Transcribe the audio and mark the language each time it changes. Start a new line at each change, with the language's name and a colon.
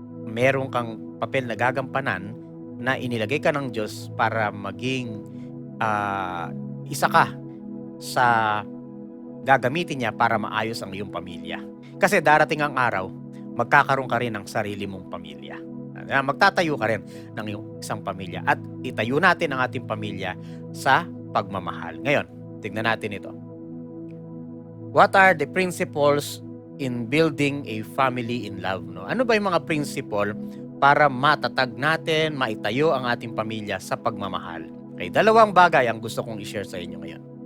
Filipino: Meron kang papel na gagampanan na inilagay ka ng Diyos para maging isa ka sa gagamitin niya para maayos ang iyong pamilya. Kasi darating ang araw, magkakaroon ka rin ng sarili mong pamilya. Magtatayo ka rin ng iyong isang pamilya at itayo natin ang ating pamilya sa pagmamahal. Ngayon, tignan natin ito.
English: What are the principles in building a family in love? No?
Filipino: Ano ba yung mga principle para matatag natin, maitayo ang ating pamilya sa pagmamahal. Okay, dalawang bagay ang gusto kong i-share sa inyo ngayon.